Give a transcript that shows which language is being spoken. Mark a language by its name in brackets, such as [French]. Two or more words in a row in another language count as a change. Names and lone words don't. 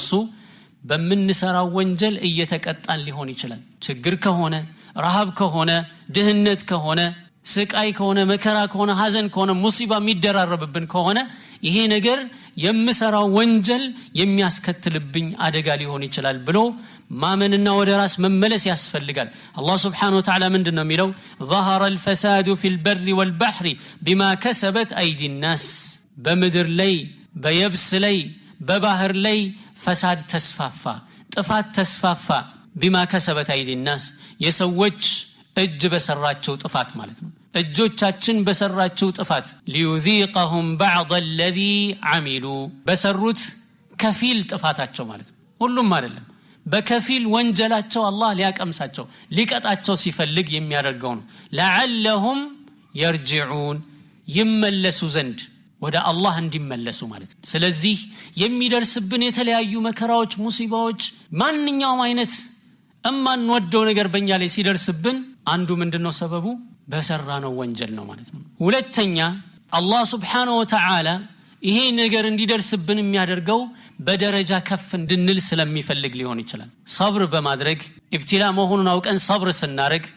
[Amharic] እሱ በመንሰራው ወንጀል እየተቀጣን ሊሆን ይችላል። ችግር ከሆነ ረሃብ ከሆነ ድህነት ከሆነ ስቃይ ከሆነ መከራ ከሆነ ሐዘን ከሆነ ሙሲባ የሚደራረብብን ከሆነ ይሄ ነገር የምሰራው ወንጀል የሚያስከትልብኝ አደጋ ሊሆን ይችላል ብሎ ማመንና ወደ ራስ መመለስ ያስፈልጋል። አላህ [Arabic] سبحانه وتعالى [Amharic] ምንድነው የሚለው? [Arabic] ظهر الفساد في البر والبحر بما كسبت أيدي الناس [Amharic] በምድር ላይ በየብስ ላይ በባህር ላይ ፈሳድ ተስፋፋ፣ ጥፋት ተስፋፋ። [Arabic] بما كسبت أيدي الناس [Amharic] የሰዎች እጅ በሰራቸው ጥፋት ማለት ነው። እጆቻችን በሰራቸው ጥፋት ليذيقهم [Arabic] بعض الذي عملوا [Amharic] በሰሩት ከፊል ጥፋታቸው ማለት ነው። ሁሉም አይደለም በከፊል ወንጀላቸው አላህ ሊያቀምሳቸው ሊቀጣቸው ሲፈልግ የሚያደርገው ነው። [Arabic] لعلهم يرجعون [Amharic] ይመለሱ ዘንድ ወደ አላህ እንዲመለሱ ማለት ነው። ስለዚህ የሚደርስብን የተለያዩ መከራዎች፣ ሙሲባዎች ማንኛውም አይነት እማን ወደው ነገር በእኛ ላይ ሲደርስብን አንዱ ምንድነው ሰበቡ? በሰራነው ወንጀል ነው ማለት ነው። ሁለተኛ አላህ [Arabic] سبحانه وتعالى [Amharic] ይሄ ነገር እንዲደርስብን የሚያደርገው በደረጃ ከፍ እንድንል ስለሚፈልግ ሊሆን ይችላል። ሰብር በማድረግ ኢብቲላ መሆኑን አውቀን ሰብር ስናረግ